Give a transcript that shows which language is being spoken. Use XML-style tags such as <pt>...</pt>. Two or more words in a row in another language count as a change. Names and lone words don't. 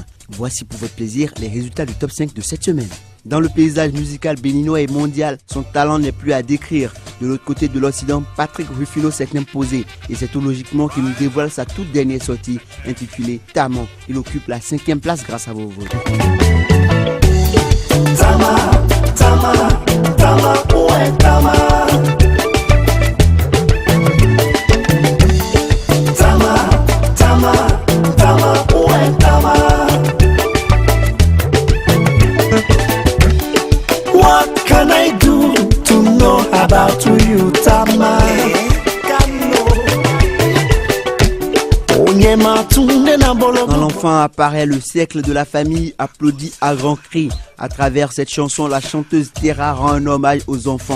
<fr>Voici pour votre plaisir les résultats du top 5 de cette semaine. Dans le paysage musical béninois et mondial, son talent n'est plus à décrire. De l'autre côté de l'Occident, Patrick Rufino s'est imposé et c'est tout logiquement qu'il nous dévoile sa toute dernière sortie intitulée Tama. Il occupe la 5e place grâce à vos votes. Tama, Tama, Tama, ouais, Tama. Tama, Tama, Tama, ouais, Tama.</fr> <en>What can I do to know about you, Tama?</en> <fr>Quand l'enfant apparaît, le cercle de la famille applaudit à grands cris. À travers cette chanson, la chanteuse Terra rend un hommage aux enfants.</fr>